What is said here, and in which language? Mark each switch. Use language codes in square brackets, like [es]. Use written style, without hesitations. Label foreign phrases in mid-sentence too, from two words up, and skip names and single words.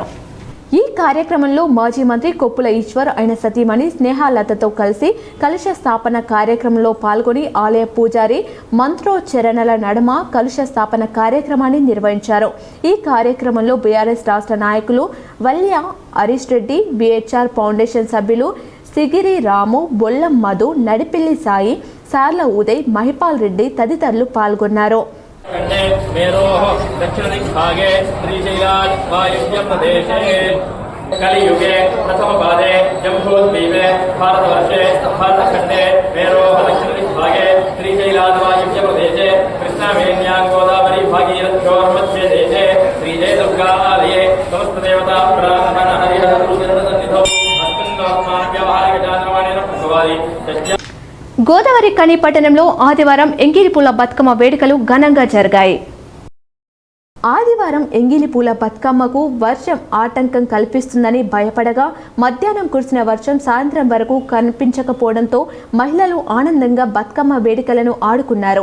[te] ఈ కార్యక్రమంలో మాజీ మంత్రి కొప్పుల ఈశ్వర్ ఆయన సతీమణి స్నేహాలతతో కలిసి కలశ స్థాపన కార్యక్రమంలో పాల్గొని ఆలయ పూజారి మంత్రోచ్చరణల నడుమ కలశ స్థాపన కార్యక్రమాన్ని నిర్వహించారు. ఈ కార్యక్రమంలో బీఆర్ఎస్ రాష్ట్ర నాయకులు వల్య హరీష్ రెడ్డి, బిహెచ్ఆర్ ఫౌండేషన్ సభ్యులు సిగిరి రాము, బొల్లం మధు, నడిపిల్లి సాయి, సార్ల ఉదయ్, మహిపాల్ రెడ్డి తదితరులు పాల్గొన్నారు. [sa] दक्षिणदिग्भागे श्रीशैलावायुव्यप्रदेशे कलियुगे प्रथमपादे जम्बूद्वीपे भारतवर्षे भारतखण्डे मेरोः दक्षिणदिग्भागे श्रीशैलावायुव्यप्रदेशे कृष्णावेण्यां गोदावरी भागीरथ्योर्मध्ये देशे श्रीजयदुर्गालये समस्तदेवता ब्राह्मण हरिहरसन्निधौ अस्मिन्नात्मानव्यवहारिकजानवाणेन भगवानि [te] గోదావరి కని పట్టణంలో ఆదివారం ఎంగిలిపూల బతుకమ్మ వేడుకలు ఘనంగా జరిగాయి. ఆదివారం ఎంగిలిపూల బతుకమ్మకు వర్షం ఆటంకం కల్పిస్తుందని భయపడగా మధ్యాహ్నం కురిసిన వర్షం సాయంత్రం వరకు కనిపించకపోవడంతో మహిళలు ఆనందంగా బతుకమ్మ వేడుకలను ఆడుకున్నారు.